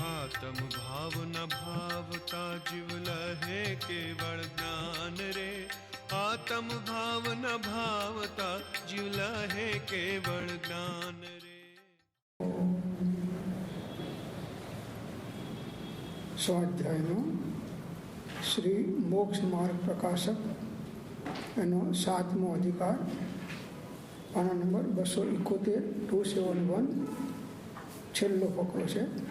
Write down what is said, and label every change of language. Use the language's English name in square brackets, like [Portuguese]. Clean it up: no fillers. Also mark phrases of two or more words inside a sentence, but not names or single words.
[Gujarati] આત્મ ભાવ ન ભાવતા જીવ લહે કેવલ જ્ઞાન રે। આત્મ ભાવ ન ભાવતા જીવ લહે કેવલ જ્ઞાન રે। સ્વાધ્યાયનો શ્રી મોક્ષ માર્ગ પ્રકાશક એનો 7મો અધિકાર, પાના નંબર 271, 271, છેલ્લો ફકરો છે.